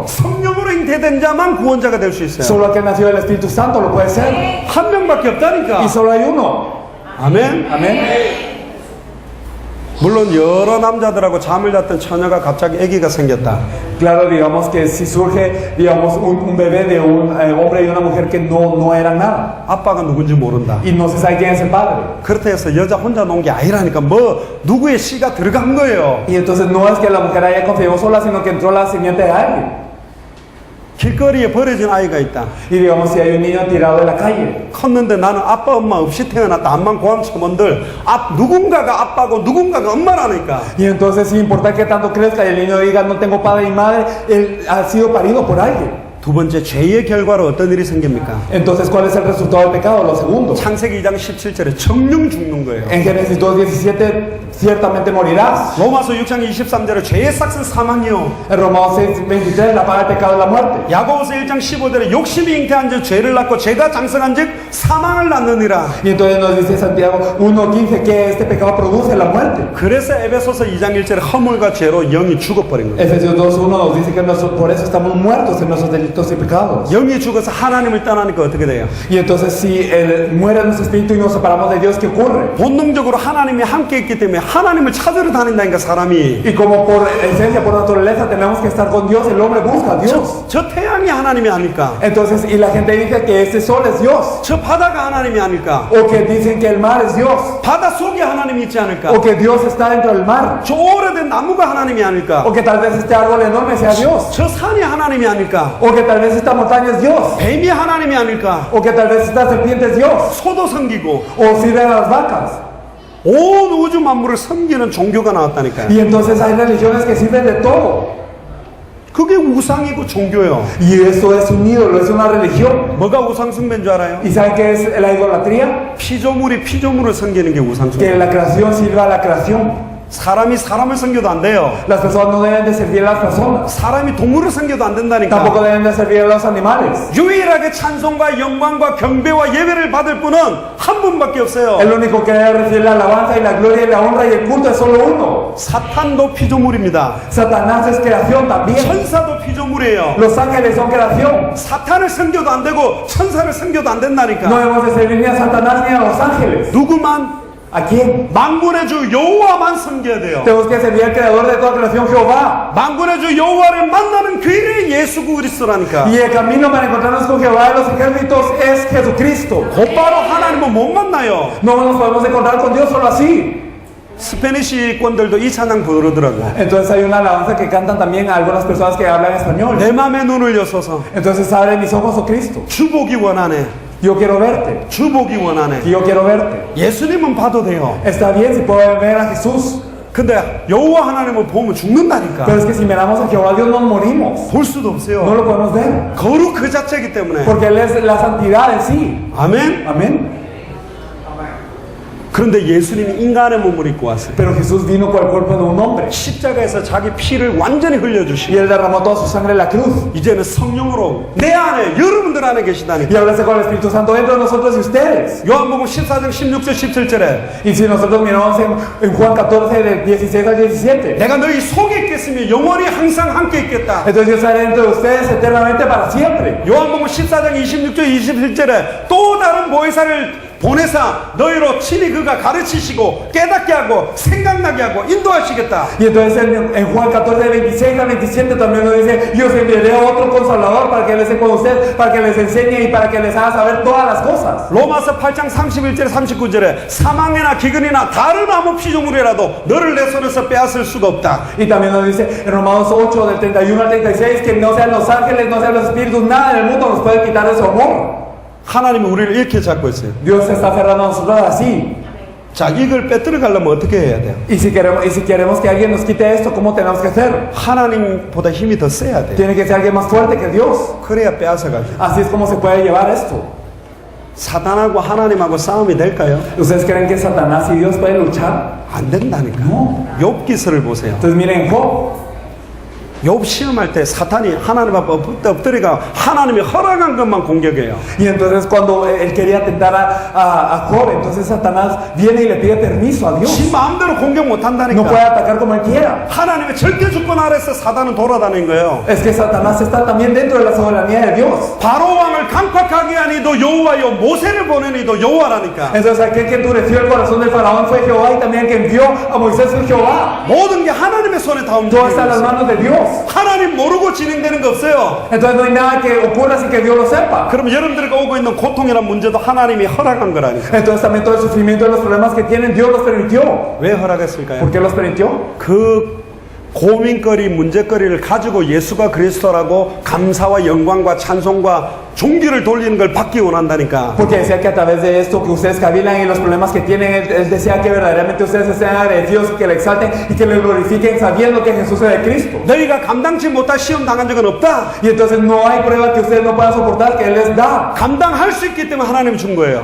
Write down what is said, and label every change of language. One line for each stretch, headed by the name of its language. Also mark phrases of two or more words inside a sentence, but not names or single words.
Korean: 성령으로 잉태된 자만 구원자가 될 수 있어요.
Spanish: Solo el que nació del Espíritu Santo lo puede ser.
Korean: 한 명밖에 없다니까.
Spanish: Y solo hay uno.
Korean: 아멘.
Spanish: Amén.
Korean: 물론 여러 남자들하고 잠을 잤던 처녀가 갑자기 아기가 생겼다.
Spanish: Claro, digamos que si surge, digamos, un bebé de un hombre y una mujer que no eran nada.
Korean: 아빠가 누군지 모른다.
Spanish: Y no se sabe quién es el padre.
Korean: 그렇다 해서 여자 혼자 놓은 게 아니라니까. 뭐 누구의 씨가 들어간 거예요.
Spanish: Y entonces no es que la mujer haya concebido sola, sino que entró la simiente de alguien.
Korean: 길거리에 버려진 아이가 있다.
Spanish: Y digamos, si hay un niño tirado en la calle.
Korean: 컸는데 나는 아빠 엄마 없이 태어났다. 암만 고함 첨언들 누군가가 아빠고 누군가가 엄마라니까.
Spanish: Y entonces sin importar que tanto crezca y el niño diga no tengo padre y madre, él ha sido parido por alguien.
Korean: 두 번째, 죄의 결과로 어떤 일이 생깁니까?
Spanish: Entonces, ¿cuál es el resultado del pecado? Lo segundo.
Korean: 창세기 2장 17절에 정령 죽는 거예요.
Spanish: En Génesis 2:17, ciertamente morirás.
Korean: 로마서 6장 23절에 죄의 삭은 사망이요.
Spanish: En Romanos 6:23, la paga del pecado es la muerte.
Korean: 야고보서 1장 15절에 욕심이 잉태한 즉 죄를 낳고 죄가 장성한 즉 사망을 낳느니라.
Spanish: Y entonces nos dice Santiago 1:15 que este pecado produce la muerte.
Korean: 그래서 에베소서 2장 1절에 허물과 죄로 영이 죽어버린 거예요.
Spanish: Efesios 2:1 nos dice que por eso estamos muertos en nuestros delitos y pecados.
Korean: 영이 죽어서 하나님을 떠나니까 어떻게 돼요?
Spanish: Y entonces si muere nuestro espíritu y nos separamos de Dios, ¿qué ocurre?
Korean: 본능적으로 하나님이 함께 있기 때문에 하나님을 찾으러 다닌다니까 사람이.
Spanish: Y como por esencia, por naturaleza, tenemos que estar con Dios, el hombre busca a Dios.
Korean: 저 태양이 하나님이 아닐까?
Spanish: Entonces, y la gente dice que este sol es Dios,
Korean: 저 바다가 하나님이 아닐까?
Spanish: o que dicen que el mar es Dios,
Korean: 바다 속에 하나님이 있지 않을까?
Spanish: o que Dios está dentro del mar,
Korean: 저 오래된 나무가 하나님이 아닐까?
Spanish: o que tal vez este árbol enorme sea Dios,
Korean: 저 산이 하나님이 아닐까?
Spanish: o que tal vez esta montaña es Dios,
Korean: 뱀이 하나님이 아닐까?
Spanish: o que tal vez esta serpiente es Dios,
Korean: 소도 섬기고
Spanish: o sirven a las vacas.
Korean: 온 우주 만물을 섬기는 종교가 나왔다니까요.
Spanish: Y entonces hay religiones que sirven de todo.
Korean: 그게 우상이고 종교예요.
Spanish: Y esto es un ídolo, es una religión.
Korean: 뭐가 우상 숭배인 줄 알아요?
Spanish: ¿Y saben qué es la idolatría?
Korean: 피조물이 피조물을 섬기는 게 우상
Spanish: Que
Korean: 숭배.
Spanish: la creación sirva a la creación.
Korean: 사람이 사람을 섬겨도 안 돼요.
Spanish: Las personas no deben de servir a las personas.
Korean: 사람이 동물을 섬겨도 안
Spanish: Tampoco
Korean: 된다니까.
Spanish: deben de servir a los animales.
Korean: 유일하게 찬송과 영광과 경배와 예배를 받을 분은 한 분밖에 없어요.
Spanish: El único que debe recibir la alabanza y la gloria y la honra y el culto es solo uno.
Korean: 사탄도 피조물입니다.
Spanish: Satanás es creación también.
Korean: 천사도 피조물이에요.
Spanish: Los ángeles son creación.
Korean: 사탄을 섬겨도 안 되고 천사를 섬겨도 안
Spanish: No
Korean: 된다니까.
Spanish: debemos de servir ni a Satanás ni a los ángeles.
Korean: 누구만?
Spanish: ¿A quién?
Korean: 만군의 주 여호와만 섬겨야 돼요.
Spanish: Tenemos que servir al creador de toda creación, Jehová.
Korean: 만군의 주 여호와를 만나는 그 길이 예수 그리스도라니까.
Spanish: Y el camino para encontrarnos con Jehová de los ejércitos es Jesucristo.
Korean: 곧바로 하나님은 못 만나요.
Spanish: No nos podemos encontrar con Dios solo así.
Korean: 스페니시권들도 이 찬양 부르더라고.
Spanish: Entonces hay una alabanza que cantan también algunas personas que hablan español.
Korean: 내 맘의 눈을 여서서
Spanish: Entonces abre mis ojos, oh Cristo.
Korean: 주 보기 원하네.
Spanish: Yo quiero verte.
Korean: 주 보기 원하네.
Spanish: Yo quiero verte.
Korean: 예수님은 봐도 돼요.
Spanish: Está bien si puedo ver a Jesús.
Korean: 근데 여호와 하나님을 보면 죽는다니까.
Spanish: Pero es que si miramos a Jehová Dios nos morimos.
Korean: 볼 수도
Spanish: No
Korean: 없어요.
Spanish: lo podemos ver.
Korean: 거룩 그 자체이기 때문에.
Spanish: Porque Él es la santidad en sí.
Korean: 아멘.
Spanish: Amén.
Korean: 그런데 예수님이 인간의 몸을 입고 왔어요.
Spanish: Pero Jesús vino por el cuerpo de un hombre.
Korean: 십자가에서 자기 피를 완전히
Spanish: Y
Korean: 흘려주시고
Spanish: Él derramó toda su sangre en la cruz.
Korean: 이제는 성령으로 내 안에 여러분들 안에 계시다니까.
Spanish: Y ahora está con el Espíritu Santo dentro de nosotros y ustedes.
Korean: 요한복음 14장 16절 17절에
Spanish: Y si nosotros miramos en Juan 14, del 16 al 17.
Korean: 내가 너희 속에 있겠으며 영원히 항상 함께 있겠다.
Spanish: Entonces yo estaré dentro de ustedes eternamente para siempre.
Korean: 요한복음 14장 26절 27절에 또 다른 보혜사를 보내사 너희로 친히 그가 가르치시고 깨닫게 하고 생각나게 하고 인도하시겠다.
Spanish: Y entonces en Juan 14, del 26 al 27 también nos dice, y os enviaré a otro consolador para que Él esté con ustedes, para que les enseñe y para que les haga saber todas las cosas.
Korean: 로마서 8장 31절 39절에 사망이나 기근이나 다른 아무 피조물이라도 너를 내 손에서 빼앗을 수가 없다.
Spanish: Y también nos dice en Romanos 8, del 31 al 36, que no sean los ángeles, no sean los espíritus, nada en el mundo nos puede quitar de su amor.
Korean: 하나님이 우리를 이렇게 잡고 있어요.
Spanish: Dios se está aferrando a nosotros así.
Korean: 자, 이걸 빼뜨려 가려면 어떻게 해야 돼요?
Spanish: Y si queremos que alguien nos quite esto, ¿cómo tenemos que hacer?
Korean: 하나님보다 힘이 더 세야 돼요.
Spanish: Tiene que ser alguien más fuerte que Dios.
Korean: 그래야 빼앗아가죠.
Spanish: Así es como se puede llevar esto.
Korean: 사단하고 하나님하고 싸움이 될까요?
Spanish: ¿Ustedes creen que Satanás y Dios pueden luchar?
Korean: 안 된다니까.
Spanish: No.
Korean: 욥기서를 보세요.
Spanish: Entonces miren Job.
Korean: 욥 시험할 때 사탄이 하나님 앞에 엎드려가 하나님이 허락한 것만 공격해요.
Spanish: Y entonces cuando él quería tentar a Job, entonces Satanás viene y le pide permiso a Dios.
Korean: 지 마음대로 공격 못
Spanish: No puede
Korean: 한다니까.
Spanish: atacar como él quiera.
Korean: 하나님의 절대 주권 아래서 사단은 돌아다니는 거예요.
Spanish: Es que Satanás está también dentro de la soberanía de Dios.
Korean: 바로 왕을 강팍하게 하니도 여호와요, 모세를 보내니도 여호와라니까.
Spanish: Entonces aquel que endureció el corazón del faraón fue Jehová, y también el que envió a Moisés fue Jehová.
Korean: 모든 게 하나님의 손에 다
Spanish: Todo está en las
Korean: 움직이고 있어요.
Spanish: manos de Dios.
Korean: 하나님 모르고 진행되는 거 없어요.
Spanish: Entonces no hay nada que ocurra sin que Dios lo sepa.
Korean: 그러면 여러분들이 오고 있는 고통이란 문제도 하나님이 허락한 거라니까.
Spanish: Entonces también todo el sufrimiento y los problemas que tienen, Dios los permitió.
Korean: 왜 허락했을까요?
Spanish: ¿Por qué los permitió?
Korean: 그 고민거리, 문제거리를 가지고 예수가 그리스도라고 감사와 영광과 찬송과 존귀를 돌리는 걸 받기 원한다니까.
Spanish: Porque decía que a través de esto que ustedes cavilan y los problemas que tienen, él desea que verdaderamente ustedes estén agradecidos, que le exalten y que le glorifiquen sabiendo que Jesús es de Cristo.
Korean: 너희가 감당치 못할 시험 당한 적은 없다.
Spanish: Y entonces no hay prueba que ustedes no puedan soportar, que Él les da.
Korean: 감당할 수 있기 때문에 하나님이 준 거예요.